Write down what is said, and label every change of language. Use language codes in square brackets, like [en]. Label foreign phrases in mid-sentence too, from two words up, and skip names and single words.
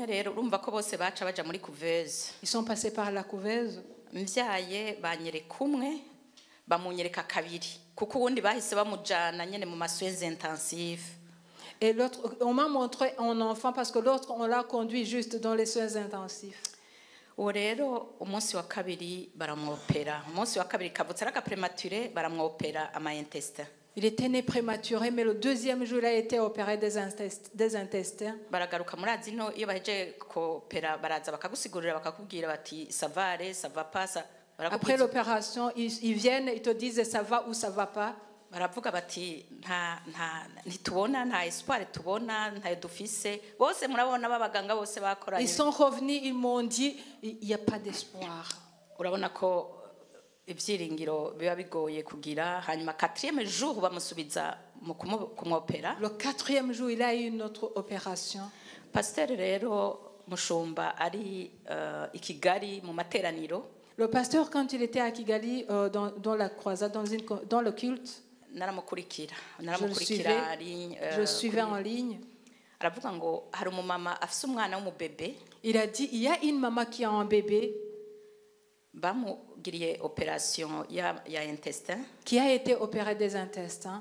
[fr] Ils sont passés par la couveuse. Et l'autre, on m'a montré un enfant parce que l'autre, on l'a conduit juste dans les soins intensifs. [rn] Rero umunsi wa kabiri baramwopera umunsi wa kabiri kavutse araka prematuré baramwopera ama intestin. [fr] Il était né prématuré, mais le deuxième jour il a été opéré des intestins. [rn] Baragaruka murazi no iyo baheje ko opera baraza bakagusigurira bakakubwira bati [fr] ça va ça va pas ça. Après l'opération ils viennent, ils te disent ça va ou ça va pas. [rn] Baravuga bati ntitubona nta espoir tubona nta dufise bose murabona babaganga bose bakoranye. [fr] Ils sont revenus, ils m'ont dit il y a pas d'espoir. [rn] Urabona ko ibyiringiro biba bigoye kugira hanyuma 4e jour bamusubiza mu kumwopera. [fr] Le 4e jour il a eu une autre opération. [rn] Pasteur rero mushumba ari Kigali mu materaniro. [fr] Le pasteur quand il était à Kigali dans la croisade dans le culte. Je suivais en ligne. Il a dit il y a une maman qui a un bébé qui a été opéré des intestins.